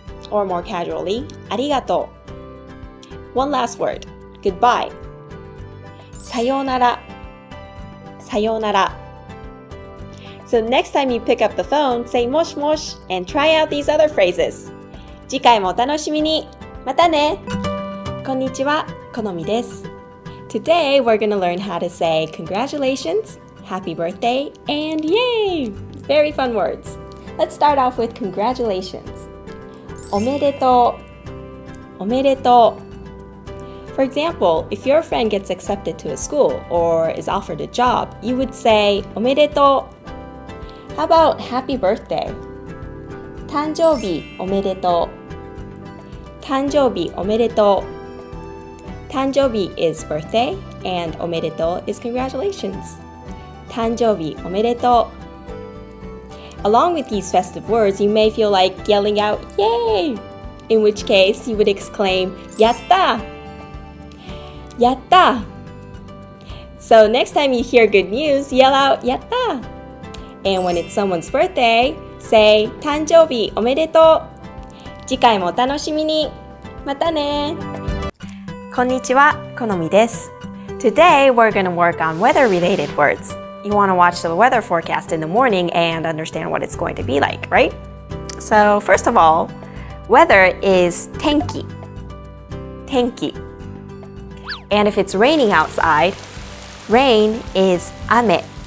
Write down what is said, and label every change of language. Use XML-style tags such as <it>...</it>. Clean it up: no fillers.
<en>Or more casually, ありがとう. One last word, goodbye.</en> <ja>さようなら.さようなら.</ja> <en>So next time you pick up the phone, say もしもし and try out these other phrases.</en> <ja>次回もお楽しみに.またね. こんにちは、このみです.</ja> <en>Today we're going to learn how to say congratulations, happy birthday, and yay! Very fun words. Let's start off with congratulations.</en> <ja>おめでとう。おめでとう.</ja> <en>For example, if your friend gets accepted to a school or is offered a job, you would say おめでとう. How about happy birthday?</en> <ja>誕生日おめでとう.誕生日おめでとう.</ja> <en>誕生日 is birthday and おめでとう is congratulations.</en> <ja>誕生日おめでとう.</ja> <en>Along with these festive words, you may feel like yelling out, yay! In which case, you would exclaim, やった! やった!So next time you hear good news, yell out, やった! And when it's someone's birthday, say,</en> <ja>誕生日おめでとう! 次回もお楽しみに!またね! こんにちは、このみです.</ja> <en>Today, we're going to work on weather-related words. You want to watch the weather forecast in the morning and understand what it's going to be like, right? So, first of all, weather is 天気.</en> <ja>天気.</ja> <en>And if it's raining outside, rain is 雨.</en>